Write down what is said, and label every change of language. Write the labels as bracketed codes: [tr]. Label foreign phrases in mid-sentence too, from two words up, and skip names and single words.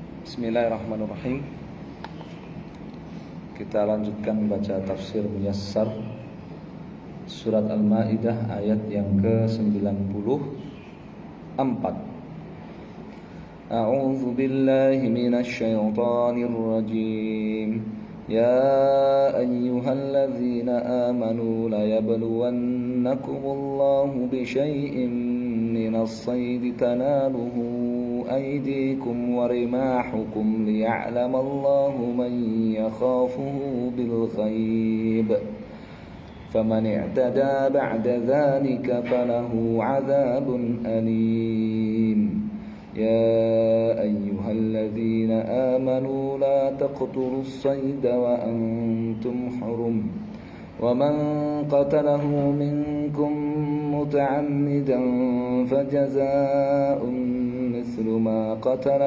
[id] Bismillahirrahmanirrahim. Kita lanjutkan baca tafsir Muyassar Surat Al-Maidah ayat yang ke-94. [ar] أعوذ بالله من الشيطان الرجيم. يا أيها الذين آمنوا ليبلونكم الله بشيء من الصيد تناله أيديكم ورماحكم ليعلم الله من يخافه بالغيب فمن اعتدى بعد ذلك فله عذاب أليم يا أيها الذين آمنوا لا تقتلوا الصيد وأنتم حرم ومن قتله منكم متعمدا فجزاء مثل ما قتل